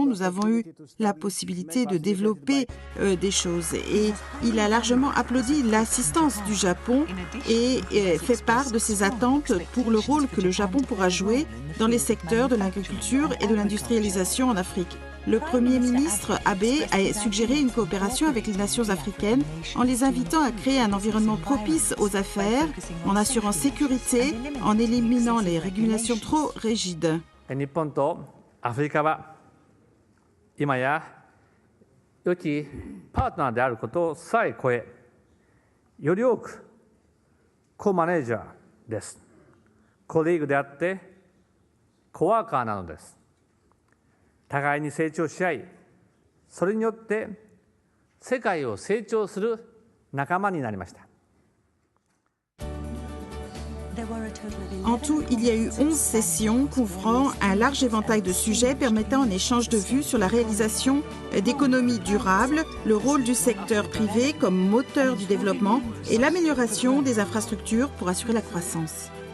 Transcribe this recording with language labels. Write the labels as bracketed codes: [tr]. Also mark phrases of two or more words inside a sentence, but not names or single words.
[fr] Nous avons eu la possibilité de développer des choses et il a largement applaudi l'assistance du Japon et fait part de ses attentes pour le rôle que le Japon pourra jouer dans les secteurs de l'agriculture et de l'industrialisation en Afrique. Le Premier ministre Abe a suggéré une coopération avec les nations africaines en les invitant à créer un environnement propice aux affaires, en assurant sécurité, en éliminant les régulations trop rigides. [ja] 日本とアフリカは今や良きパートナーであることさえ超え、より多くコマネージャーです。コリーグであってコワーカーなのです。互いに成長し合い、それによって世界を成長する仲間になりました。 [fr] En tout, il y a eu 11 sessions couvrant un large éventail de sujets permettant un échange de vues sur la réalisation d'économies durables, le rôle du secteur privé comme moteur du développement et l'amélioration des infrastructures pour assurer la croissance.